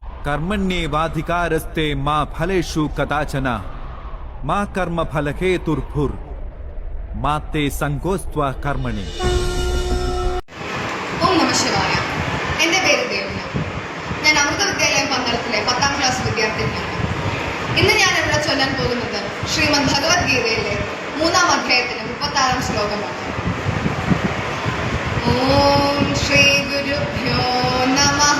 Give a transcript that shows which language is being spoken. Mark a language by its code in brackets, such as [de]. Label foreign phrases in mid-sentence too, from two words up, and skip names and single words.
[sa] कर्मण्येवाधिकारस्ते मा फलेषु कदाचन मा कर्म फलहेतुर्भुर् मा ते संगोस्त्वा कर्मणि. ॐ नमः शिवाय. [ml] എൻ്റെ പേര് ദേവന. ഞാൻ അമൃത വിദ്യാലയം പന്തളത്തിലെ 10ാം ക്ലാസ് വിദ്യാർത്ഥിനിയാണ്. ഇന്ന് ഞാൻ ഇവിടെ ചൊല്ലാൻ പോകുന്നത് ശ്രീമദ് ഭഗവത്ഗീതയിലെ 3ാം അധ്യായത്തിലെ 36ാം ശ്ലോകമാണ്. [sa] ॐ श्री गुरुभ्यो नमः.